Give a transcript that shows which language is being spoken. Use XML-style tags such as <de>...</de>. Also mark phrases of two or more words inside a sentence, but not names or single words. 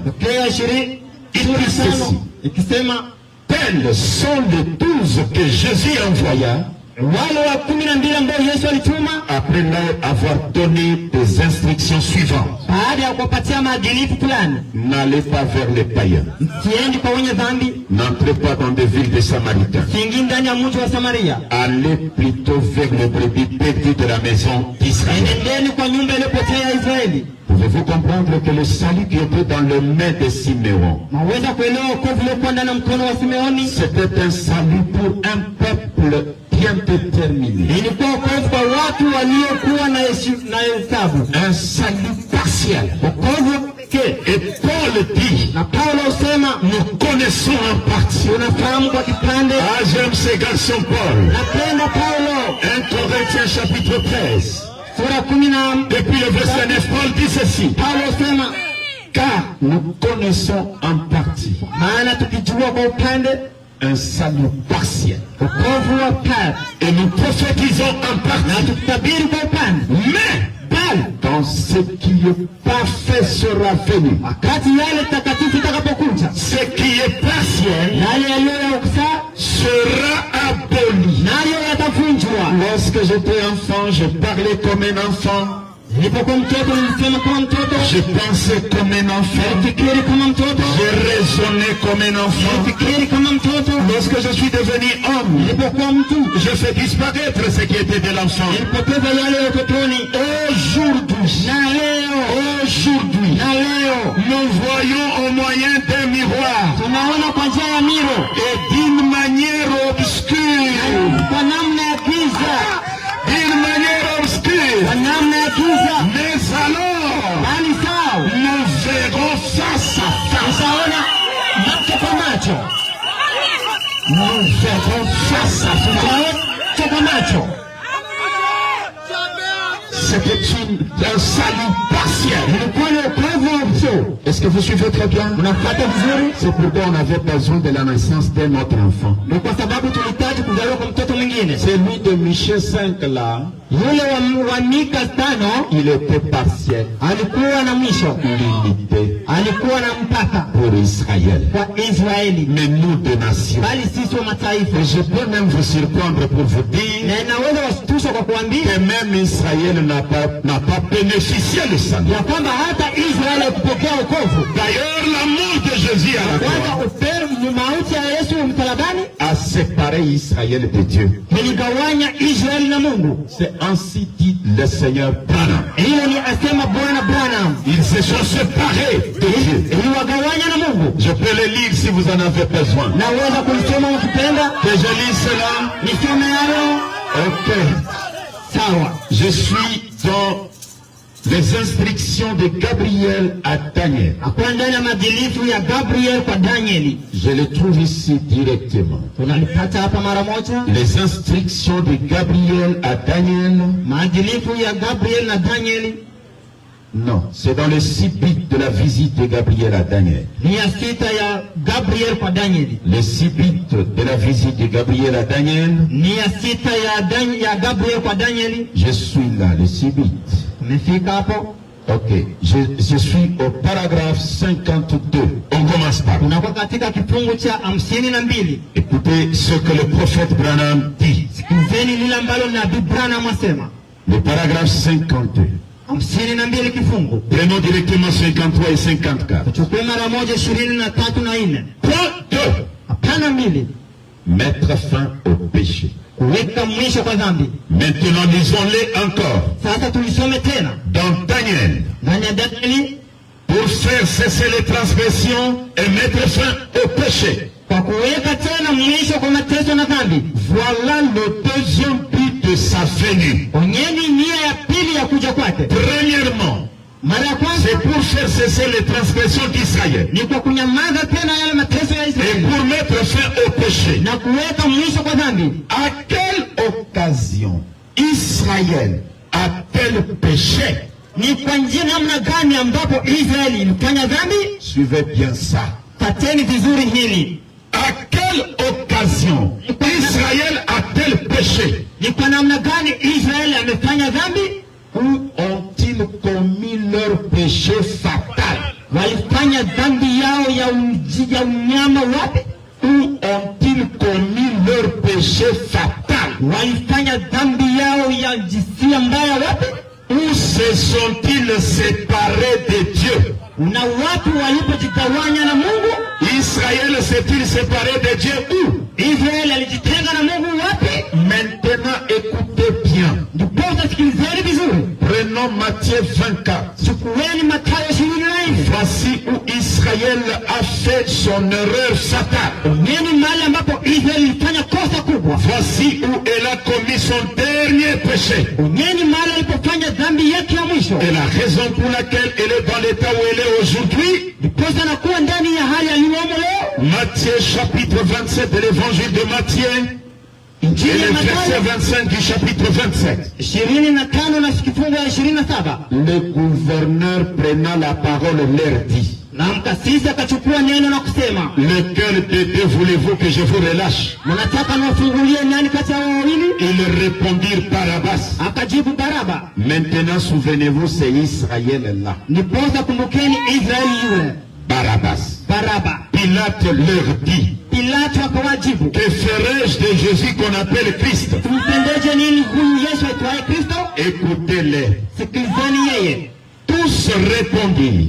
<sw>tokea 20 sura</sw> <fr>Il dit 5 ceci.</fr> <sw>ikisema,</sw> <fr>Tels sont les 12 que Jésus envoya</fr> <sw>wale wa 12 ambao Yesu alituma</sw> <fr>après leur avoir donné des instructions suivantes.</fr> <sw>baada ya kuwapatia maadilifu fulani.</sw> <fr>N'allez pas vers les païens.</fr> <sw>Msiendi kwa wenye dhambi,</sw> <fr>N'entrez pas dans des villes des Samaritains.</fr> <sw>siingii ndani ya mji wa Samaria.</sw> <fr>Allez plutôt vers les brebis perdues de la maison d'Israël.</fr> <sw>Enendeni kwa nyumba iliyopotea ya Israeli.</sw> <fr>Pouvez-vous comprendre que le salut qui était dans les mains de Siméon,</fr> <sw>Maweza kuelewa wokovu uliokuwa ndani ya mkono wa Simeoni?</sw> <fr>c'était un salut pour un peuple qui bien déterminés.</fr> <sw>Ilikuwa wokovu kwa watu waliokuwa na hesabu.</sw> <fr>Un salut partiel.</fr> <sw>Wokovu pekee.</sw> <fr>Et Paul dit,</fr> <sw>Na Paulo usema,</sw> <fr>nous connaissons en partie.</fr> <sw>unafahamu kwa kipande.</sw> <fr>Ah, j'aime ces garçons, Paul.</fr> <sw>Napenda Paulo.</sw> <fr>1 Corinthiens chapitre 13.</fr> <sw>Sura 10.</sw> <fr>Depuis le verset 9, Paul dit ceci.</fr> <sw>Paulo usema,</sw> <fr>Car nous connaissons en partie</fr> <sw>maana tukijua kwa upande</sw> <fr>un salut partiel.</fr> <sw>wokovu wa pekee.</sw> <fr>Et nous prophétisons en</fr> <sw>Na</sw> <fr>partie.</fr> <sw>tukitabiri kwa upande.</sw> <fr>Mais</fr> <sw>Bali</sw> <fr>quand ce qui est parfait sera venu,</fr> <sw>wakati yale takatifu itakapokuja,</sw> <fr>ce qui est partiel</fr> <sw>yale yaliyo ya uksa</sw> <fr>sera aboli.</fr> <sw>nayo yatavunjwa.</sw> <fr>Lorsque j'étais enfant, je parlais comme un enfant.</fr> <sw>Nilipokuwa mtoto nilisema kama mtoto,</sw> <fr>Je pensais comme un enfant.</fr> <sw>nilifikiri kama mtoto,</sw> <fr>Je raisonnais comme un enfant.</fr> <sw>nilifikiri kama mtoto.</sw> <fr>Lorsque je suis devenu homme,</fr> <sw>Nilipokuwa mtu</sw> <fr>je fais disparaître ce qui était de l'enfant.</fr> <sw>nilipoteza yale ya utotoni.</sw> <fr>Aujourd'hui,</fr> <sw>Na leo</sw> <fr>nous voyons au moyen d'un miroir</fr> <sw>tunaona kwa njia ya miro,</sw> <fr>et d'une manière obscure.</fr> <sw>kwa namna ya giza,</sw> <fr>D'une manière</fr> <sw>kwa</sw> <fr>obscure.</fr> <sw>namna ya giza.</sw> <fr>Mais alors,</fr> <sw>Bali sawa,</sw> <fr>nous verrons face à face.</fr> <sw>tutaona macho kwa macho,</sw> <fr>Nous verrons face à face.</fr> <sw>macho kwa macho.</sw> <fr>C'était un salut partiel.</fr> <sw>Ilikuwa ni wokovu wa usio.</sw> <fr>Est-ce que vous suivez très bien?</fr> <sw>Unafuata vizuri?</sw> <fr>C'est pourquoi on avait besoin de la naissance d'un autre enfant.</fr> <sw>Ni kwa sababu tulihitaji kuzaliwa kwa mtoto mwingine.</sw> <fr>Celui de Michée 5 là,</fr> <sw>Yule wa Mika 5</sw> <fr>il était partiel.</fr> <sw>alikuwa na mwisho,</sw> <fr>Limité</fr> <sw>alikuwa na mpaka</sw> <fr>pour Israël.</fr> <sw>kwa Israeli,</sw> <fr>Mais nous de nations.</fr> <sw>bali sisi wa mataifa.</sw> <fr>Et je peux même vous surprendre pour vous dire</fr> <sw>Na inaweza washtusha kwa kuambia</sw> <fr>que même Israël n'a pas bénéficié de ça.</fr> <sw>ya kwamba hata Israeli hakupokea wokovu.</sw> <fr>D'ailleurs, la mort de Jésus à la croix</fr> <sw>Kwanza ni mauti ya Yesu msalabani</sw> <fr>a séparé Israël de Dieu.</fr> <sw>iligawanya Israeli na Mungu.</sw> <fr>C'est ainsi dit le Seigneur Branham.</fr> <sw>Hiyo ni asema Bwana Branham,</sw> <fr>Ils se sont séparés de Dieu.</fr> <sw>iliwagawanya na Mungu.</sw> <fr>Je peux le lire si vous en avez besoin.</fr> <sw>Naweza kulisoma ukipenda,</sw> <fr>Que je lis cela.</fr> <sw>nisome hayo.</sw> <fr>Ok.</fr> <sw>Sawa.</sw> <fr>Je suis dans les instructions de Gabriel à Daniel.</fr> <sw>Hakuwa ndani ya madilifu ya Gabriel kwa Danieli.</sw> <fr>Je le trouve ici directement.</fr> <sw>Tunalipata hapa mara moja.</sw> <fr>Les instructions de Gabriel à Daniel.</fr> <sw>Maadilifu ya Gabriel na Danieli</sw> <fr>Non, c'est dans les 6 bits de la visite de Gabriel à Daniel.</fr> <sw>ni ya sita ya Gabriel kwa Danieli.</sw> <fr>Les 6 bits de la visite de Gabriel à Daniel.</fr> <sw>Ni ya sita ya Gabriel kwa Danieli.</sw> <fr>Je suis là, les 6 bits.</fr> <sw>Umefika hapo?</sw> <fr>Ok, je suis au paragraphe 52. On commence par.</fr> <sw>Unakuwa katika kifungu cha 52.</sw> <fr>Écoutez ce que le prophète Branham dit.</fr> <sw>Sikizeni lile ambalo nabii Branham asema.</sw> <fr>Le paragraphe 52.</fr> <sw>52 kifungu.</sw> <fr>Prenons directement 53 et 54.</fr> <sw>Tuchukue mara moja 23 na 4.</sw> <fr>Point 2.</fr> <sw>Hapana 2.</sw> <fr>Mettre fin au péché.</fr> <sw>Kuweka mwisho kwa dhambi.</sw> <fr>Maintenant, lisons-les encore.</fr> <sw>Sasa tulisome tena.</sw> <fr>Dans Daniel.</fr> <sw>Ndani ya Danieli,</sw> <fr>Pour faire cesser les transgressions et mettre fin au péché.</fr> <sw>kwa kuweka tena mwisho kwa mateso na dhambi.</sw> <fr>Voilà le deuxième but de sa venue.</fr> <sw>Onyeni nia ya pili ya kuja kwake.</sw> <fr>Premièrement,</fr> <sw>Mara ya</sw> <fr>c'est</fr> <sw>kwanza</sw> <fr>pour faire cesser les transgressions d'Israël</fr> <sw>ni kwa kunyamaza tena yale mateso ya</sw> <fr>et</fr> <sw>Israeli</sw> <fr>pour mettre fin au péché.</fr> <sw>na kuweka mwisho kwa dhambi.</sw> <fr>À quelle occasion Israël a-t-elle péché?</fr> <sw>Ni kwa njia namna gani ambapo Israeli ilifanya dhambi?</sw> <fr>Suivez bien ça.</fr> <sw>Pateni vizuri hili.</sw> <fr>À quelle occasion Israël a-t-elle péché?</fr> <sw>Ni kwa namna gani Israeli amefanya dhambi?</sw> <fr>Où ont-ils commis leur péché fatal?</fr> <sw>Walifanya dhambi yao ya unyama wapi?</sw> <fr>Où ont-ils commis leur péché fatal?</fr> <sw>Walifanya dhambi yao ya jinsia mbaya wapi?</sw> <fr>Où se sont-ils séparés de Dieu?</fr> <sw>Na watu walipojitawanya na Mungu?</sw> <fr>Israël s'est-il séparé de Dieu où?</fr> <sw>Israeli alijitenga na Mungu wapi?</sw> <fr>Maintenant, écoutez bien.</fr> <sw>Ndiposa sikilizeni vizuri.</sw> <fr>Prenons Matthieu 24.</fr> <sw>Chukueni Mathayo 24.</sw> <fr>Voici où Israël a fait son erreur fatale.</fr> <sw>Onyeni mahali ambapo Israeli ilifanya kosa kubwa. kutupwa.</sw> <fr>Voici où elle a commis son dernier péché.</fr> <sw>Onyeni mahali alipofanya dhambi yake ya mwisho.</sw> <fr>Et la raison pour laquelle elle est dans l'état où elle est aujourd'hui.</fr> <sw>Ndiposa anakuwa ndani ya hali aliyomo leo.</sw> <fr>Matthieu chapitre 27 de l'évangile de Matthieu. Et le verset 25 du chapitre 27.</fr> <sw>25 na kifungu ya 27.</sw> <fr>Le gouverneur prenant la parole leur dit.</fr> <sw>Na mkasisi akachukua neno na kusema,</sw> <fr>lequel des deux voulez-vous que je vous relâche?</fr> <sw>Mnataka niwafungulie nani kati ya wawili?</sw> <fr>Ils répondirent Barabbas.</fr> <sw>Akajibu Baraba.</sw> <fr>Maintenant souvenez-vous, c'est Israël là.</fr> <sw>Ndiposa kumbukeni Israeli yule.</sw> <fr>Barabbas.</fr> <sw>Baraba.</sw> <fr>Pilate leur dit.</fr> <sw>Pilato akawajibu,</sw> <fr>que ferai-je de Jésus qu'on appelle Christ?</fr> <sw>Tumpendeje nini huyu Yesu aitwaye Kristo?</sw> <fr>Écoutez-les.</fr> <sw>Sikilizeni yeye.</sw> <fr>Tous répondirent</fr>